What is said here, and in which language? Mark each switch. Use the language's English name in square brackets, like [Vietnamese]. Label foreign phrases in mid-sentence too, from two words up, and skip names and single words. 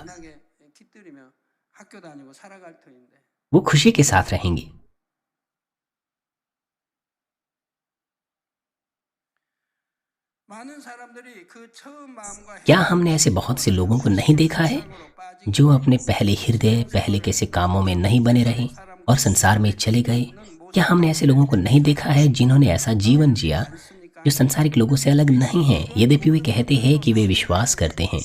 [Korean] 만나게 깃들이며 학교 다니고 살아갈 터인데 [Hindi] वो खुशी के साथ रहेंगे। [Korean] 많은 사람들이 그 처음 마음과 [Hindi] क्या हमने ऐसे बहुत से लोगों को नहीं देखा है जो अपने पहले हृदय, पहले कैसे कामों में नहीं बने रहे और संसार में चले गए? क्या हमने ऐसे लोगों को नहीं देखा है जिन्होंने ऐसा जीवन जिया जो संसारिक लोगों से अलग नहीं है, यद्यपि वे कहते हैं कि वे विश्वास करते हैं?